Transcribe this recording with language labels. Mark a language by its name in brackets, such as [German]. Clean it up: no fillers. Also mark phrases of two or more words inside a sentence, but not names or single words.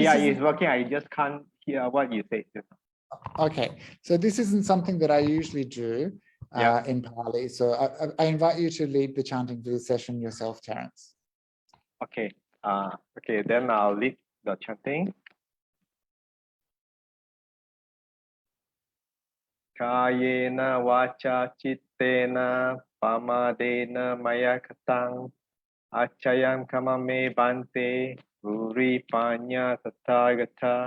[English] it's working. I just can't hear what you say. Okay. So this isn't something that I usually do in Pali. So I invite you to lead the chanting for this session yourself, Terence. Okay. Okay. Then I'll lead the chanting. [Pali] Kayena vacha chittena pamadena maya katang achayam kamame bante uri panya tathagata.